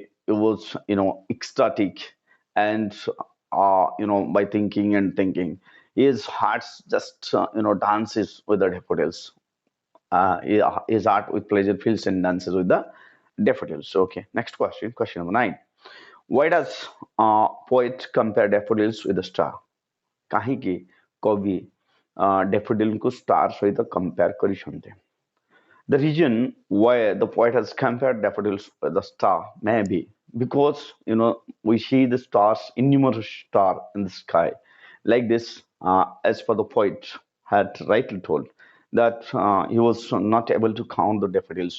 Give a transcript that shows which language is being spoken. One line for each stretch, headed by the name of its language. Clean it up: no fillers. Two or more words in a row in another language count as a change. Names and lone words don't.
English: It was ecstatic, and by thinking and thinking, his heart just dances with the daffodils. His heart with pleasure fills and dances with the daffodils. Okay, next question, question number 9. Why does poet compare daffodils with a star?
Odia: କାହିଁକି କବି ଡେଫୋଡିଲକୁ ଷ୍ଟାର ସହିତ କମ୍ପେୟାର କରିଛନ୍ତି?
English: The reason why the poet has compared daffodils with the star may be because we see the stars, innumerable star in the sky. Like this, as per the poet had rightly told that he was not able to count the daffodils.